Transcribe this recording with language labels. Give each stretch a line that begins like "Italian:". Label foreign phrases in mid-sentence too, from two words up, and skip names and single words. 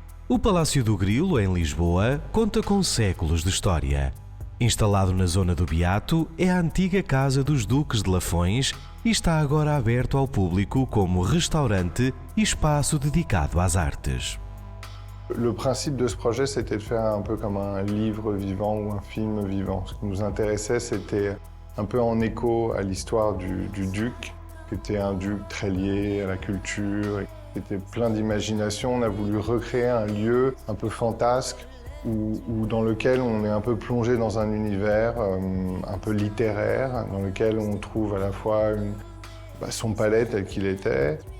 Portuguese: O Palácio do Grilo, em Lisboa, conta com séculos de história. Instalado na zona do Beato, é a antiga casa dos Duques de Lafões e está agora aberto ao público como restaurante e espaço dedicado às artes.
French: Le principe de ce projet, c'était de faire un peu comme un livre vivant ou un film vivant. Ce qui nous intéressait, c'était un peu en écho à l'histoire du duc, qui était un duc très lié à la culture, qui était plein d'imagination. On a voulu recréer un lieu un peu fantasque, dans lequel on est un peu plongé dans un univers un peu littéraire, dans lequel on trouve à la fois son palais tel qu'il était,